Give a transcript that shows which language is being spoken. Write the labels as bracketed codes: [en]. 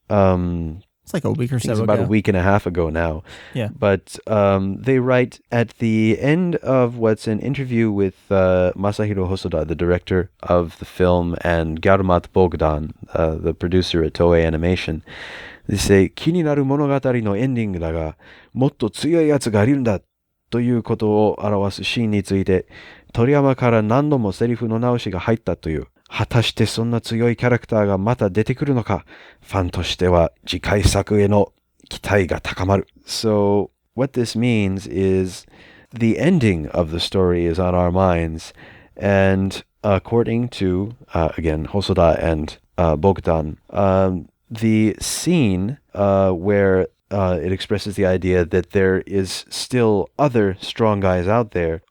[en] it's like a week or so ago. About a week and a half ago now. Yeah. But they write at the end of what's an interview with Masahiro Hosoda, the director of the film, and Garumat Bogdan, the producer at Toei Animation. [ja] They say, 気になる物語のエンディングだが、もっと強いやつがいるんだということを表すシーンについて、鳥山から何度もセリフの直しが入ったという。果たしてそんな強いキャラクターがまた出てくるのか、ファンとしては次回作への期待が高まる。 [en] So, what this means is the ending of the story is on our minds, and according to, again, Hosoda and Bogdan, the scene where it expresses the idea that there is still other strong guys out there.